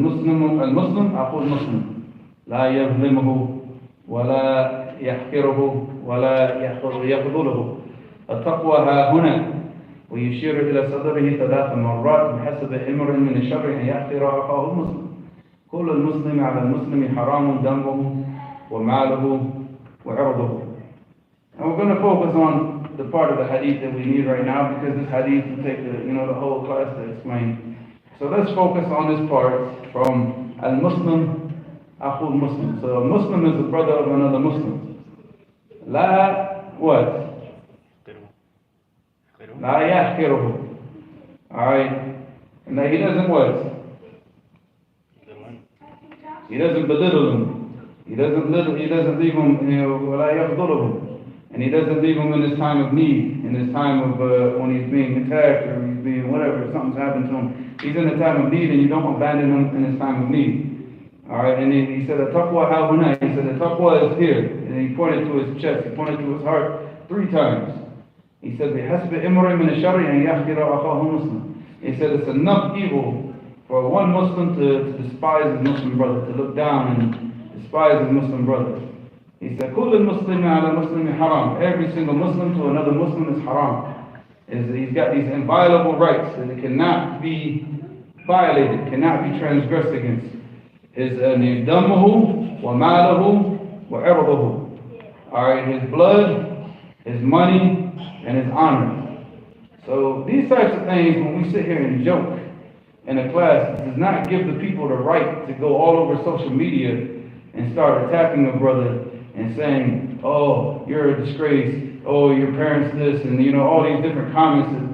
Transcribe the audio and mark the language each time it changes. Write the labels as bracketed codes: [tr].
[ar] المسلم أخو المسلم لا يظلمه ولا يحقره ولا يخذله. التقوى ها هنا، ويشير إلى صدره 3 مرات بحسب امرئ من الشر أن يحقر أخاه المسلم. كل المسلم على المسلم حرام دمه وماله وعرضه. [en] And we're going to focus on the part of the hadith that we need right now, because this hadith will take the whole class to explain. So let's focus on this part from [ar] al-Muslim, akhul Muslim. [en] So a Muslim is the brother of another Muslim. La what? La yahkiruhu. Alright. And that he doesn't what? He doesn't belittle him. He doesn't leave him, [ar] ولا يخذله. [en] And he doesn't leave him in his time of need, in his time of when he's being attacked or he's being whatever, something's happened to him. He's in a time of need and you don't abandon him in his time of need. Alright, and he said, the taqwa ha-huna. He said, the taqwa is here. And he pointed to his chest, he pointed to his heart 3 times. [ar] He said, بِحَسْبِ إِمْرٍ مِنَ الشَّرِّ أَنْ يَحْقِرَ أَخَاهُ مُسْلِمٍ. [en] He said, it's enough evil for one Muslim to despise his Muslim brother, to look down and despise his Muslim brother. [ar] He said, كل المسلم على المسلم حرام. [en] Every single Muslim to another Muslim is haram. He's got these inviolable rights that it cannot be violated, cannot be transgressed against. His [ar] دمه وماله وعرضه. [en] Alright, his blood, his money, and his honor. So these types of things, when we sit here and joke in a class, does not give the people the right to go all over social media and start attacking a brother and saying, oh, you're a disgrace, oh, your parents this, and all these different comments.